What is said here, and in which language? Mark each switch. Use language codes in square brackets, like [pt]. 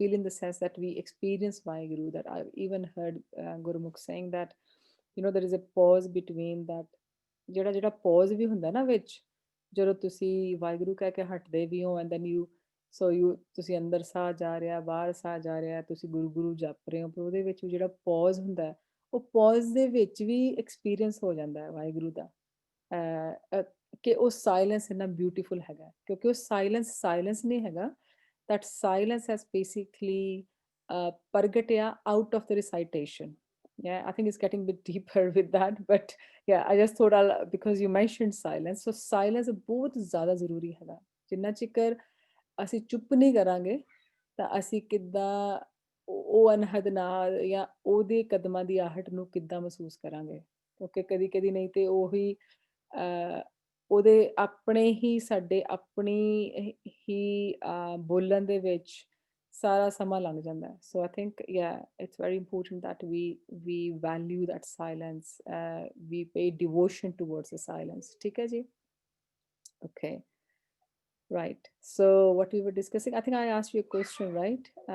[en] Feel in the sense that we experience Vaheguru. That I've even heard Gurumukh saying that, there is a pause between that. [pa] ਜਿਹੜਾ pause ਵੀ ਹੁੰਦਾ ਨਾ ਵਿੱਚ, ਜਦੋਂ ਤੁਸੀਂ ਵਾਹਿਗੁਰੂ ਕਹਿ ਕੇ ਹਟਦੇ ਵੀ ਹੋ, [en] and then [pa] ਤੁਸੀਂ ਅੰਦਰ ਸਾਹ ਜਾ ਰਿਹਾ, ਬਾਹਰ ਸਾਹ ਜਾ ਰਿਹਾ, ਤੁਸੀਂ ਗੁਰੂ ਗੁਰੂ ਜਪ ਰਹੇ ਹੋ, ਪਰ ਉਹਦੇ ਵਿੱਚ ਵੀ ਜਿਹੜਾ pause ਹੁੰਦਾ, ਉਹ pause ਦੇ ਵਿੱਚ ਵੀ experience ਹੋ ਜਾਂਦਾ ਹੈ ਵਾਹਿਗੁਰੂ ਦਾ, ਕਿ ਉਹ ਸਾਇਲੈਂਸ ਇੰਨਾ ਬਿਊਟੀਫੁਲ ਹੈਗਾ, ਕਿਉਂਕਿ ਉਹ ਸਾਇਲੈਂਸ ਨਹੀਂ ਹੈਗਾ, [en] that silence has basically [pa] Pargatia [en] out of the recitation. Yeah, I think it's getting a bit deeper with that, but yeah, I just thought because you mentioned silence, so silence [pa] ਬਹੁਤ ਜ਼ਿਆਦਾ ਜ਼ਰੂਰੀ ਹੈਗਾ. ਜਿੰਨਾ ਚਿਕਰ ਅਸੀਂ ਚੁੱਪ ਨਹੀਂ ਕਰਾਂਗੇ, ਤਾਂ ਅਸੀਂ ਕਿੱਦਾਂ ਉਹ ਅਨਹਦ ਨਾਲ ਜਾਂ ਉਹਦੇ ਕਦਮਾਂ ਦੀ ਆਹਟ ਨੂੰ ਕਿੱਦਾਂ ਮਹਿਸੂਸ ਕਰਾਂਗੇ, ਕਿਉਂਕਿ ਕਦੀ ਕਦੀ ਨਹੀਂ ਤੇ ਉਹੀ ਉਹਦੇ ਆਪਣੇ ਹੀ ਸਾਡੇ ਆਪਣੀ ਹੀ ਬੋਲਣ ਦੇ ਵਿੱਚ ਸਾਰਾ ਸਮਾਂ ਲੰਘ ਜਾਂਦਾ ਹੈ. [en] So I think, yeah, it's very important that we value that silence, we pay devotion towards the silence. [pa] ਠੀਕ ਹੈ ਜੀ. [en] Okay, right. So what we were discussing, I think I asked you a question, right?